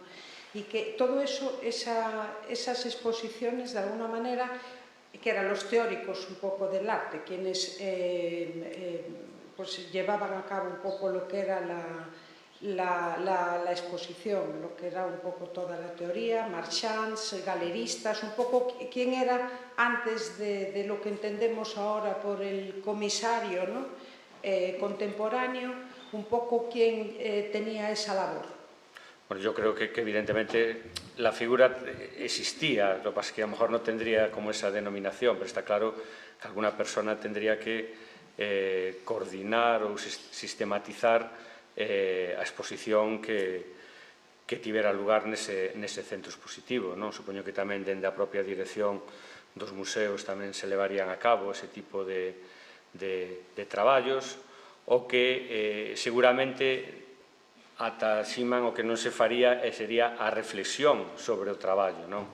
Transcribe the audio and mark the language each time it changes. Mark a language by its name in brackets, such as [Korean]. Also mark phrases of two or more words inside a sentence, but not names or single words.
[Spanish] Y que todo eso, esas exposiciones de alguna manera, que eran los teóricos un poco del arte, quienes pues llevaban a cabo un poco lo que era la exposición, lo que era un poco toda la teoría, marchands, galeristas, un poco quién era antes de lo que entendemos ahora por el comisario, ¿no?, contemporáneo, un poco quién tenía esa labor. Bueno, yo creo que evidentemente la figura existía, lo que pasa es que a lo mejor no tendría como esa denominación, pero está claro que alguna persona tendría que coordinar [Galician] ou sistematizar a exposición que tivera lugar nese centro expositivo, non? Supoño que tamén dende a propia dirección dos museos tamén se levarían a cabo ese tipo de traballos, o que seguramente ata Seaman o que non se faría sería a reflexión sobre o traballo, non?